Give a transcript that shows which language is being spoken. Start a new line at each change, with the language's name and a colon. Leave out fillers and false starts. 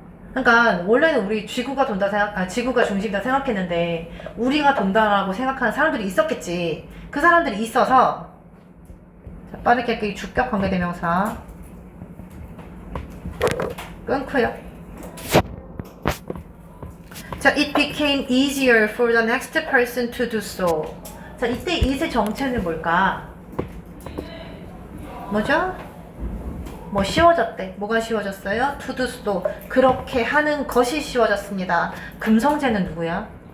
Korean: 그러니까 원래는 우리 지구가 돈다 지구가 중심이다 생각했는데 우리가 돈다라고 생각하는 사람들이 있었겠지. 그 사람들이 있어서. 자, 빠르게 그 주격 관계대명사 끊고요.
English: 자, it became easier for the next person to do so.
Korean: 자, 이때 it의 정체는 뭘까? 뭐죠? 뭐 쉬워졌대. 뭐가 쉬워졌어요?
English: to do so.
Korean: 그렇게 하는 것이 쉬워졌습니다. 금성재는 누구야?